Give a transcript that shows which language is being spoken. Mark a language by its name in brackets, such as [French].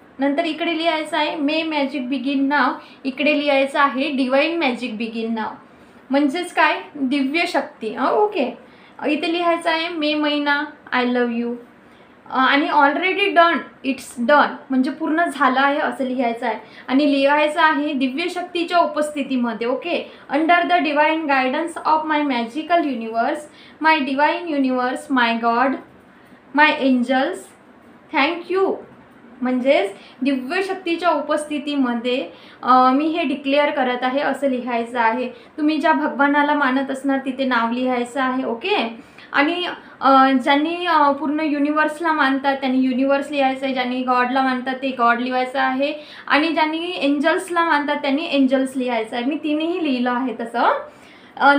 [Marathi] नंतर इकडे लिहायचं आहे मे मॅजिक बिगिन नाव, इकडे लिहायचं आहे डिवाइन मॅजिक बिगिन नाव, म्हणजेच काय दिव्य शक्ती। ओके, इथे लिहायचं आहे मे महिना [English] I love you, [Marathi] आणि [English] already done, it's done, [Marathi] म्हणजे पूर्ण झालं आहे असं लिहायचं आहे। आणि लिहायचं आहे दिव्य शक्तीच्या उपस्थितीमध्ये। [English] Okay, under the divine guidance of my magical universe, my divine universe, my God, my angels, thank you. [Marathi] म्हणजेच दिव्य शक्तीच्या उपस्थितीमध्ये मी हे डिक्लेअर करत आहे असं लिहायचं आहे। तुम्ही ज्या भगवानाला मानत असणार तिथे नाव लिहायचं आहे। ओके, आणि ज्यांनी पूर्ण युनिवर्सला मानतात त्यांनी युनिवर्स लिहायचं आहे, ज्यांनी गॉडला मानतात ते गॉड लिहायचं आहे, आणि ज्यांनी एंजल्सला मानतात त्यांनी एंजल्स लिहायचं आहे। मी तिन्ही लिहिलं आहे तसं।